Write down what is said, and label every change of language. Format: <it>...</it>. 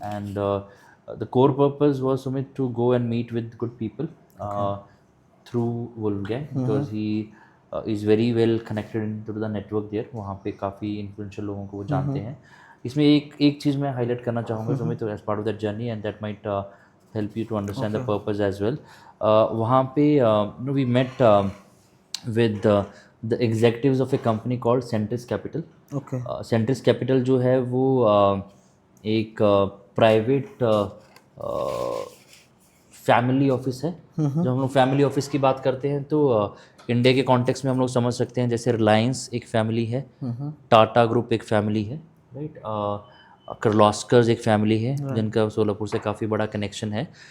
<en>And the core purpose was Sumit to go and meet with good people through Wolfgang, because he is very well connected into the network there.</en> <hi>वहाँ पे काफ़ी influential लोगों को वो जानते हैं। इसमें एक चीज़ मैं</hi> <en>highlight करना चाहूँगा Sumit, as part of that journey, and that might help you to understand the purpose as well. वहाँ पे we met with the executives of a company called Centris Capital. Okay.</en> <hi>सेंट्रिस capital जो है वो एक प्राइवेट फैमिली ऑफिस है। जब हम लोग फैमिली ऑफिस की बात करते हैं तो इंडिया के कॉन्टेक्स्ट में हम लोग समझ सकते हैं, जैसे रिलायंस एक फैमिली है, टाटा ग्रुप एक फैमिली है, राइट, किर्लोस्कर एक फैमिली है, जिनका सोलापुर से काफ़ी बड़ा कनेक्शन है।</hi>